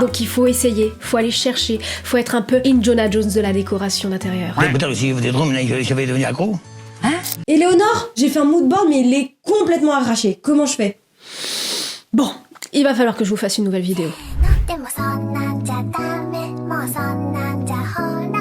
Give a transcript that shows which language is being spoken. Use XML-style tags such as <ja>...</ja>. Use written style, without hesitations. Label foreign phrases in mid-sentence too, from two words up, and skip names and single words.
<fr>Donc il faut essayer, faut aller chercher, faut être un peu Indiana Jones de la décoration d'intérieur. Peut-être si vous êtes drôle, je vais devenir accro. Éléonore, j'ai fait un moodboard mais il est complètement arraché. Comment je fais? Bon, il va falloir que je vous fasse une nouvelle vidéo.</fr> <ja>でもそんなんじゃダメもうそんなんじゃほ</ja>